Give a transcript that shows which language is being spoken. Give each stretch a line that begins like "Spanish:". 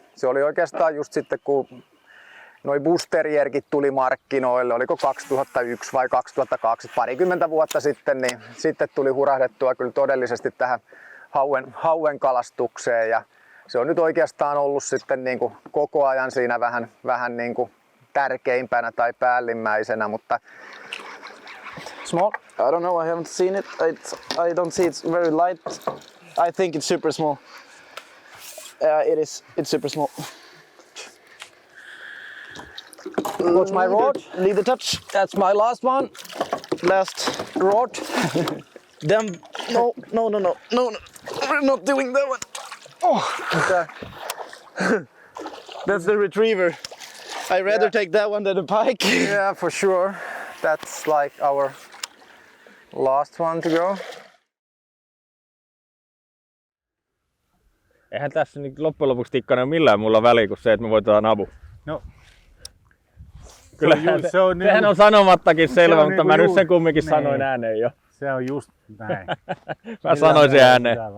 Finnish: Se oli oikeastaan just sitten, kun noi Busterierkit tuli markkinoille, oliko 2001 vai 2002, parikymmentä vuotta sitten, niin sitten tuli hurahdettua kyllä todellisesti tähän hauen kalastukseen. Ja se on nyt oikeastaan ollut sitten niin kuin koko ajan siinä vähän niin kuin tärkeimpänä tai päällimmäisenä, mutta
English: Small? I don't know, I haven't seen it. I don't see it's very light. I think it's super small. It is. It's super small. what's my rod? Lead the touch. That's my last one. Last. Rod. Then no. We're not doing that one. Okay. That's the retriever. I'd rather take that one than a pike. Yeah, for sure. That's like our last one to go.
Finnish: Eihän tässä nyt loppujen lopuksi Tikkanen millään mulla väliä kuin se, että me voitetaan Abu. No. Kyllä sehän on sanomattakin selvä, mutta mä nyt sen kumminkin sanoin ääneen jo. Se on just näin. Mä sanoin sen ääneen.